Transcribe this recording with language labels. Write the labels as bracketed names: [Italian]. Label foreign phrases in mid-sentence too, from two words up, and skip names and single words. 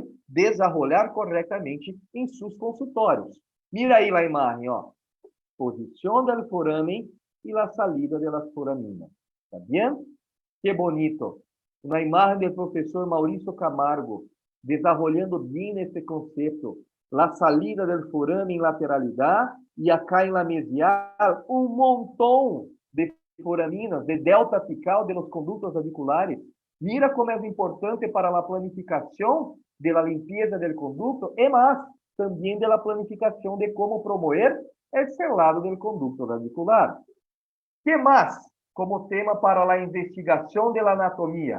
[Portuguese] Desenvolver corretamente em seus consultórios. Mira aí a imagem, ó. Posição do foramen e a salida das foraminas. Tá bem? Que bonito. Uma imagem do professor Maurício Camargo, desarrollando bem esse conceito. [Spanish] La salida del foramen [Portuguese] em lateralidade e acá em [Spanish] la mesial, [Portuguese] um montão de foraminas, [Spanish] de delta apical de los conductos radiculares. Mira como es importante para la planificación de la limpieza del conducto y más, también de la planificación de cómo promover el selado del conducto radicular. ¿Qué más como tema para la investigación de la anatomía?